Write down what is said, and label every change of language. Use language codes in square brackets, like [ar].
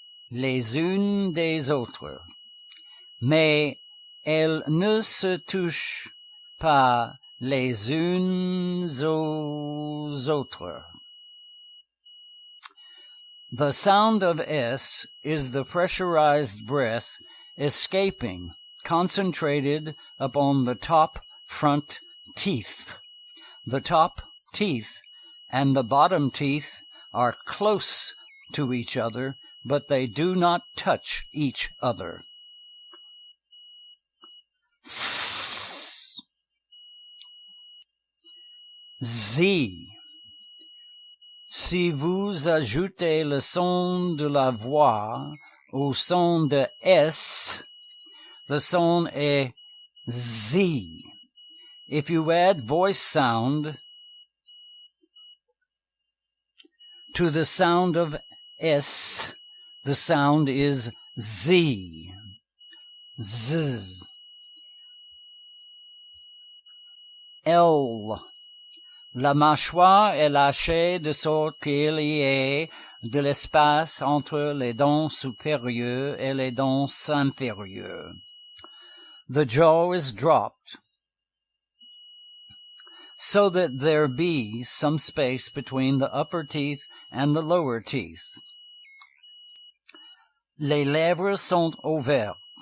[fr] Les unes des autres. Mais elles ne se touchent pas les unes aux autres. [en] The sound of S is the pressurized breath escaping, concentrated upon the top front teeth. The top teeth and the bottom teeth are close to each other, but they do not touch each other. S. Z. [fr] Si vous ajoutez le son de la voix au son de S, le son est Z. [en] If you add voice sound to the sound of S, the sound is Z. Z. [fr] L. La mâchoire est lâchée de sorte qu'il y ait de l'espace entre les dents supérieures et les dents inférieures. [en] The jaw is dropped, so that there be some space between the upper teeth and the lower teeth. [fr] Les lèvres sont ouvertes.